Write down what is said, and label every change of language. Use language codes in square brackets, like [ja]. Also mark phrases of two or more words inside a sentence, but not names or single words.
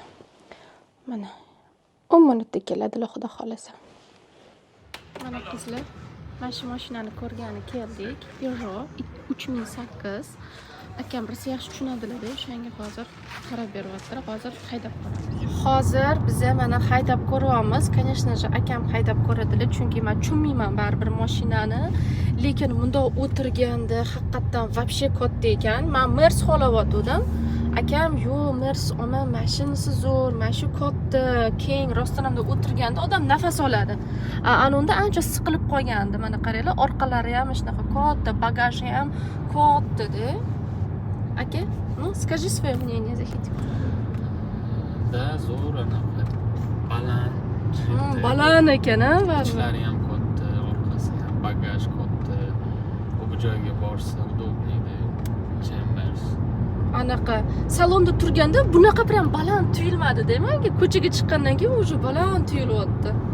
[uz] Mana 10 minutda keladilar, xudo xolasa. Mana qizlar, mana shu mashinani ko'rgani keldik. Peugeot 3008. Akam birsi yaxshi tushunadilar-da, o'shanga hozir qarab beryaptilar. Hozir haydab ko'ramiz. Hozir biz mana haydab ko'ryapmiz. [ru] Конечно же, [uz] akam haydab ko'radilar, chunki men tushunmayman baribir mashinani. Lekin bunda o'tirganda haqiqatan вообще katta ekan. Men Mers xohlayotgandim. Akam, "Yo'q, Mers olma, mashinasi zo'r, mana shu katta, keng, rostonamda o'tirganda odam nafas oladi." Anunda ancha siqilib qolgandi. Mana qaranglar, orqalari ham shunaqa katta, bagaji ham katta-da. Aka, [ru] скажи свое мнение, Захитик. [uz] Да, zo'r, baland. Baland ekan-a, Ichlari ham katta, orqasi ham, bagaj katta. Bu joyga borsa udobniydi. Chambers. Anaqa salonda turganda bunaqa prям baland tuyulmadi-da, menga ko'chaga chiqqandan keyin уже baland tuyulyapti.